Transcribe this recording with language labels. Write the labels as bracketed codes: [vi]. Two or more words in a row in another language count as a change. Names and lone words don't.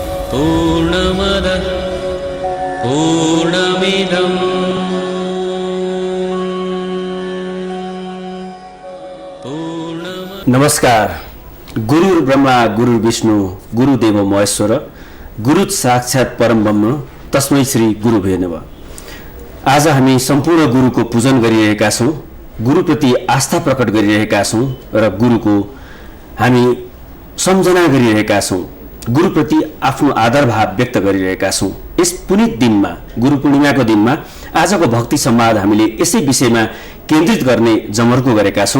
[sa] पूर्णमदः पूर्णमिदम् [ne] नमस्कार। [sa] गुरु ब्रह्मा गुरु विष्णु गुरुदेव महेश्वर गुरु साक्षात् परम ब्रह्म तस्मै श्री गुरुभ्यो नमः। [ne] आज हामी सम्पूर्ण गुरुको पूजन गरिरहेका छौँ, गुरुप्रति आस्था प्रकट गरिरहेका छौँ र गुरुको हामी सम्झना गरिरहेका छौँ, गुरुप्रति आफ्नो आदर भाव व्यक्त गरिरहेका छौँ। यस पुनित दिनमा, गुरु पूर्णिमाको दिनमा आजको भक्ति संवाद हामीले यसै विषयमा केन्द्रित गर्ने जमर्को गरेका छौँ।